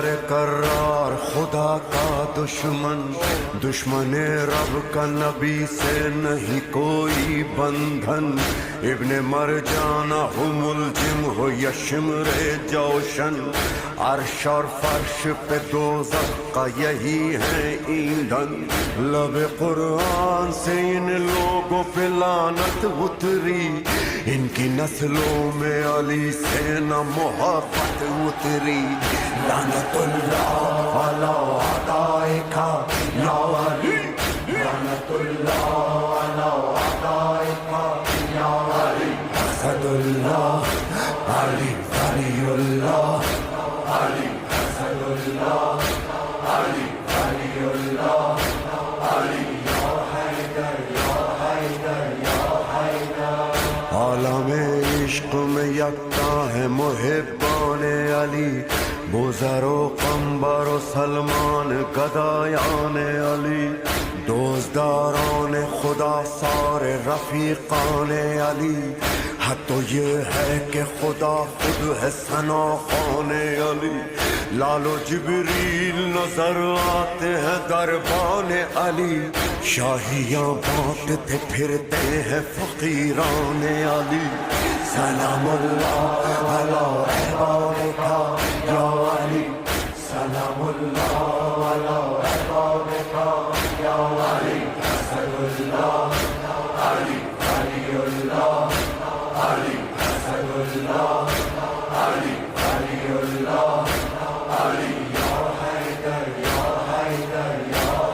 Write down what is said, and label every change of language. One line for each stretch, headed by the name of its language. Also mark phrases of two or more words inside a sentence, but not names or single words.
Hindi: करार खुदा का दुश्मन दुश्मन रब का नबी से नहीं कोई बंधन इब्ने मरजाना हो मुलजिम हो यशमरे जोशन अर्श और फर्श पे दोज़ख का यही है ईंधन लब कुरान से इन लोगों पे लानत उतरी इनकी नस्लों में अली से न मोहब्बत उतरी
Arabic: لعنة الله على أعدائك يا علي لعنة الله على أعدائك يا علي أسد الله علي ولي الله علي أسد الله علي ولي الله علي يا حيدر يا حيدر يا حيدر
Hindi: आलमे इश्क में यक्ता है मुहिब्बाने अली बुज़रो कंबरो सलमान गदायाने अली दोस्तदाराने खुदा सारे रफीकाने अली हद तो ये है कि खुदा खुद है सना खाने अली लालो जिब्रील नजर आते हैं दरबाने अली शाहियां बांटते फिरते हैं फकीराने अली
Arabic: سلام الله على عبادك يا علي سلام الله على عبادك يا علي أسد الله علي ولي الله علي أسد الله علي ولي الله علي يا حيدر يا حيدر يا